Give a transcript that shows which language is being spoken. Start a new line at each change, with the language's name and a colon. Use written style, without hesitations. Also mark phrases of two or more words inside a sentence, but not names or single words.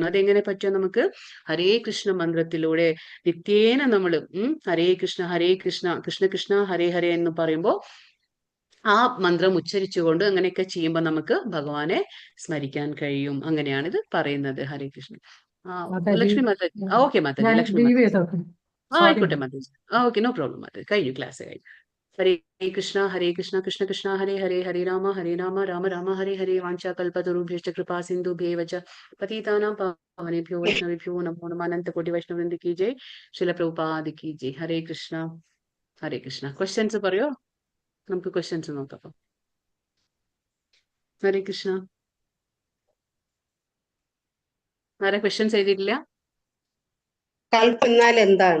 Malayalam: അതെങ്ങനെ പറ്റുക നമുക്ക്, ഹരേ കൃഷ്ണ മന്ത്രത്തിലൂടെ നിത്യേന നമ്മൾ
Sanskrit: हरे कृष्ण कृष्ण कृष्ण हरे हरे
Malayalam: എന്ന് പറയുമ്പോൾ ആ മന്ത്രം ഉച്ചരിച്ചുകൊണ്ട് അങ്ങനെയൊക്കെ ചെയ്യുമ്പോൾ നമുക്ക് ഭഗവാനെ സ്മരിക്കാൻ കഴിയും. അങ്ങനെയാണ് ഇത് പറയുന്നത്.
Sanskrit: हरे कृष्ण.
Malayalam: ലക്ഷ്മി മാതാജി. ഓക്കെ മാതാജി, ലക്ഷ്മി മാതാജി. ആയിക്കോട്ടെ മാതാജി. ഓക്കെ,
English: no problem
Malayalam: മാതാജി. കഴിഞ്ഞു, ക്ലാസ് കഴിഞ്ഞു.
Sanskrit: हरे कृष्ण कृष्ण कृष्ण हरे हरे, हरे राम राम राम हरे हरे. वाञ्चाकल्पतरुभ्यश्च कृपा सिन्धुभ्येव च पतितानां पावनेभ्यो वैष्णवेभ्यो नमो नमः.
Hindi: अनन्त कोटि वैष्णववृन्द की जय. श्रील प्रभुपाद की जय.
Sanskrit: हरे कृष्ण हरे कृष्ण.
Malayalam: ക്വസ്റ്റ്യൻസ് പറയോ, നമുക്ക് ക്വസ്റ്റ്യൻസ് നോക്കാം.
Sanskrit: हरे कृष्ण.
Malayalam: ആരെ ക്വസ്റ്റ്യൻസ് എഴുതിയിട്ടില്ല? കൽപ്പം എന്നാൽ എന്താണ്?